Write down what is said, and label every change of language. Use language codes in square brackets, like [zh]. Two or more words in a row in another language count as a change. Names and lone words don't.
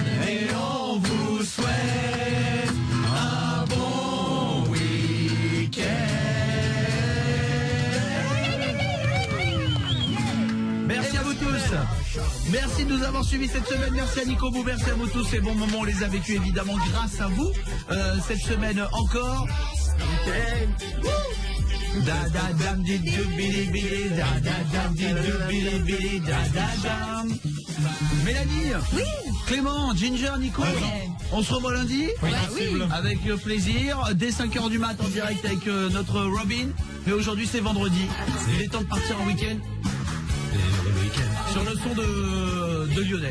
[fr] Et on vous souhaite un bon week-end. Merci à vous tous. Merci de nous avoir suivis cette semaine. Merci à Nico Bou, merci à vous tous. Ces bons moments, on les a vécus évidemment grâce à vous. Cette semaine encore. Da da dam di du bili bili, da da dam di du bili bili, da da dam. Mélanie. Oui. Clément, Ginger, Nico. On se revoit lundi. Oui. Oui. Avec plaisir. Dès 5h du mat en direct avec notre Robin. Mais aujourd'hui c'est vendredi. Il est temps de partir en week-end. Sur le son de Lionel.